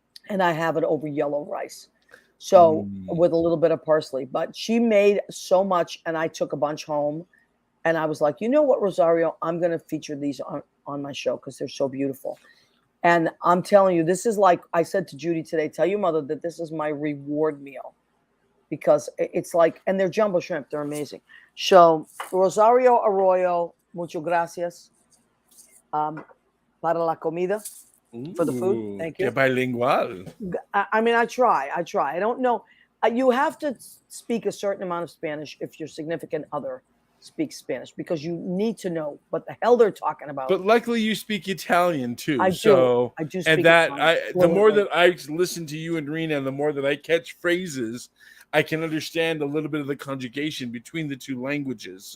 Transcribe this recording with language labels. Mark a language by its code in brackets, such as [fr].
[en] And I have it over yellow rice. So with a little bit of parsley, but she made so much and I took a bunch home and I was like, you know what, Rosario, I'm going to feature these on my show because they're so beautiful. And I'm telling you, this is like I said to Judy today, tell your mother that this is my reward meal because it's like, and they're jumbo shrimp. They're amazing. [es] So Rosario Arroyo, muchas gracias para la comida. [en] For the food. Thank you. Que bilingual. I mean, I try. I don't know. You have to speak a certain amount of Spanish if your significant other speaks Spanish because you need to know what the hell they're talking about. But luckily, you speak Italian too. I do. I do speak and that Italian the more fluently. that I listen to you and Rena, and the more that I catch phrases, I can understand a little bit of the conjugation between the 2 languages.